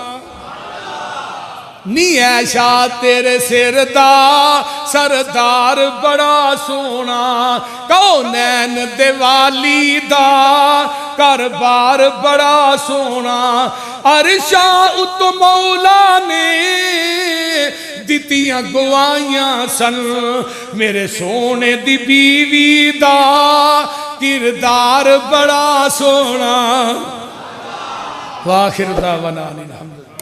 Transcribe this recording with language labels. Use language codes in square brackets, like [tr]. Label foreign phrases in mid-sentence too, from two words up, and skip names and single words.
[pa] نی عائشہ تیرے سر دا سردار بڑا سونا، کونین دیوالی دا کاربار بڑا سونا، عرشاں ات مولا نے دتیاں گوائیاں سن، میرے سونے دی بیوی دا کردار بڑا سونا۔ [ar] وآخر دعوانا الحمد